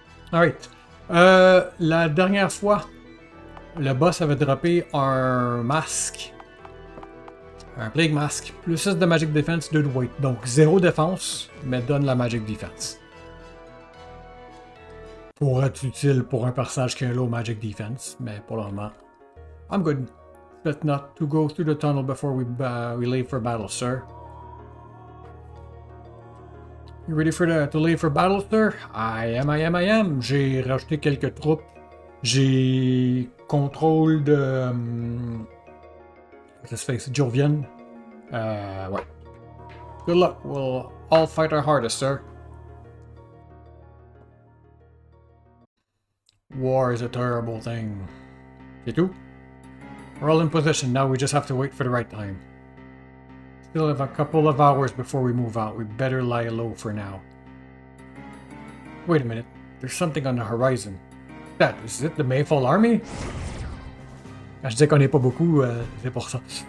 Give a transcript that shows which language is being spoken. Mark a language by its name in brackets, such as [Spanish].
[French] Alright. La dernière fois, le boss avait droppé un masque. Un Plague Mask, plus 6 de Magic Defense, 2 de Weight. Donc 0 défense, mais donne la Magic Defense. Pour être utile pour un personnage qui a un low Magic Defense, mais pour le moment, I'm good. [English] But not to go through the tunnel before we leave for battle, sir. You ready to leave for battle, sir? I am. [French] J'ai rajouté quelques troupes. [English] J'ai contrôle de... Let's face it, Jovian. Ouais. Good luck. We'll all fight our hardest, sir. War is a terrible thing. C'est tout? We're all in position. Now we just have to wait for the right time. Still have a couple of hours before we move out. We better lie low for now. Wait a minute. There's something on the horizon. Is it the Mayfall Army? [French] Quand je disais qu'on n'est pas beaucoup, c'est pour ça.